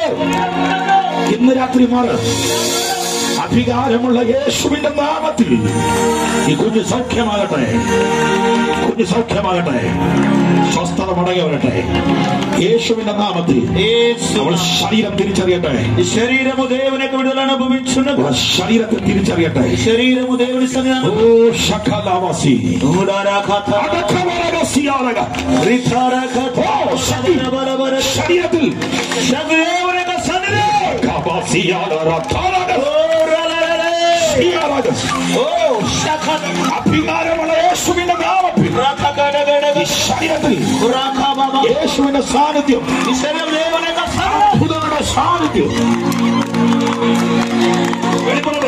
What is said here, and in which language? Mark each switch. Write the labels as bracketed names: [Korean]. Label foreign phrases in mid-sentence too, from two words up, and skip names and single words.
[Malayalam] ഇന്ന് രാത്രി മാറ്. അധികാരമുള്ള യേശുവിന്റെ നാമത്തിൽ ഈ കുഞ്ഞ് സൗഖ്യമാകട്ടെ, കുഞ്ഞ് സൗഖ്യമാകട്ടെ, സ്വസ്ഥത മടങ്ങി വരട്ടെ. യേശുവിന്റെ നാമത്തിൽ അവൾ ശരീരം തിരിച്ചറിയട്ടെ. [Telugu] శరీరము దేవునికి విడుదల అనుభవించున్నది. [Malayalam] ശരീരത്തെ തിരിച്ചറിയട്ടെ. [Telugu] శరీరము దేవుని సన్నిధానం. [Malayalam] ഓ ശകലവാസി ശരീരത്തിൽ അധികാരമുള്ള യേശുവിന്റെ നാമത്തിൽ ശരീരത്തിൽ യേശുവിന്റെ സാന്നിധ്യം, അത്ഭുതങ്ങളുടെ സാന്നിധ്യം വെളിപ്പെടുന്നത്.